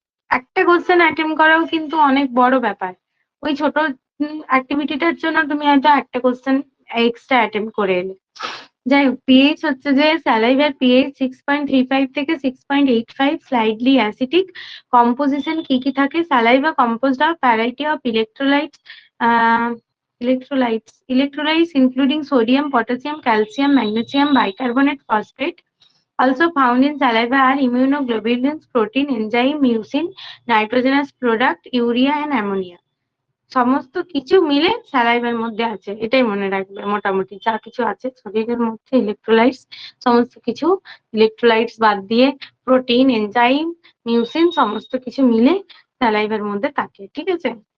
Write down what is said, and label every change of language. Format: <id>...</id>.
<bn>একটা question attempt করাও কিন্তু অনেক বড় ব্যাপার। ওই ছোট অ্যাক্টিভিটিটার জন্য তুমি হয়তো একটা কোশ্চেন এক্সট্রা অ্যাটেম্প করে এলে। যাই হোক, পিএইচ হচ্ছে যে স্যালাইভার পিএইচ 6.35 থেকে 6.85, স্লাইডলি অ্যাসিডিক। কম্পোজিশন কি কি থাকে?</bn> <en>Saliva composed of variety of electrolytes, electrolytes including sodium, potassium, calcium, magnesium, bicarbonate, phosphate. Also found in saliva are immunoglobulins, protein, enzyme, mucin, nitrogenous product, urea and ammonia.</en> <bn>সমস্ত কিছু মিলে salivary মধ্যে আছে, এটাই মনে রাখবে। মোটামুটি যা কিছু আছে শরীরের মধ্যে ইলেকট্রোলাইটস, সমস্ত কিছু ইলেকট্রোলাইটস বাদ দিয়ে প্রোটিন, এনজাইম, মিউসিন সমস্ত কিছু মিলে স্যালাইভার মধ্যে থাকে, ঠিক আছে?</bn>